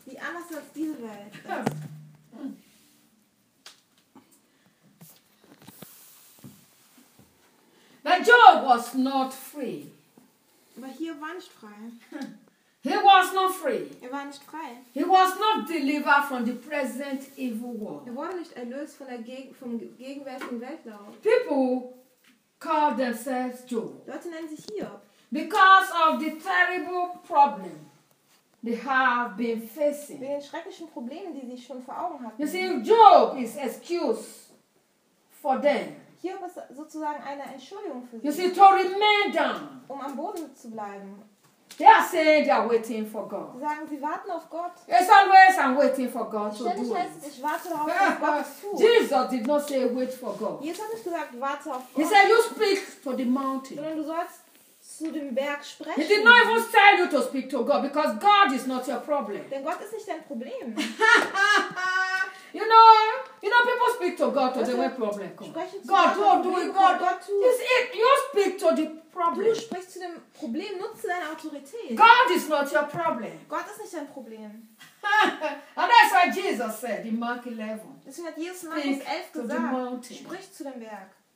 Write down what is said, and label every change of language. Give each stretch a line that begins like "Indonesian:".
German: Wie anders als diese Welt. Das.
English: But Job was not free.
German: Aber hier war nicht frei.
English: He was not free.
German: Er war nicht frei.
English: He was not delivered from the present evil world.
German: Er wurde nicht erlöst von der vom gegenwärtigen Weltlauf.
English: People call themselves Job.
German: Leute nennen sich Hiob.
English: Because of the terrible problem they have been facing.
German: Wegen den schrecklichen Problemen, die sie schon vor Augen hatten.
English: You see, Job is excuse for them.
German: Hiob ist sozusagen eine Entschuldigung für sie.
English: You see, to remain down.
German: Um am Boden zu bleiben.
English: They are saying they are waiting for God.
German: Sie sagen, sie warten auf Gott.
English: It's always I'm waiting for God to do it.
German: Ich warte darauf, dass Gott es tut.
English: Jesus did not say wait for God.
German: Jesus hat nicht gesagt, warte auf Gott.
English: He said you speak to the mountain.
German: Sondern du sollst zu dem Berg sprechen.
English: He did not even tell you to speak to God because God is not your problem.
German: Denn Gott ist nicht dein Problem.
English: You know, people speak to God to the way problem comes. God, don't do it. God, you speak to the problem.
German: Du sprichst zu dem Problem. Nutze deine Autorität.
English: God is not your problem.
German: Gott ist nicht dein Problem.
English: And that's why Jesus said in Mark 11.
German: Deswegen hat Jesus in Markus 11 gesagt, sprich zu dem Berg.